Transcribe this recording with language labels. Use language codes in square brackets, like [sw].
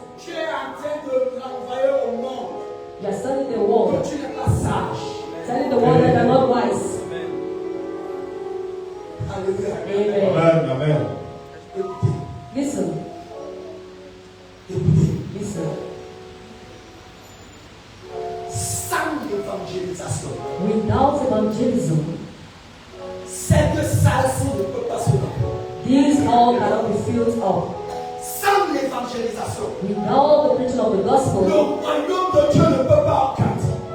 [fr] tu es en train de l'envoyer au monde. [en] you are telling the world, [fr] Que tu n'es pas sage. [en] telling the world that they are not wise. [fr] Alléluia. [en] Amen. Amen. Amen. [fr] Écoutez, [en] Listen, [fr] écoutez. [en] listen. [fr] Sans l'évangélisation, [en] Without evangelism, [fr] cette salle-ci ne peut pas se remplir. [en] these all cannot be filled up. [fr] Sans l'évangélisation, [en] Without the preaching of the [fr] le [en] gospel, [fr] royaume de Dieu ne peut pas augmenter.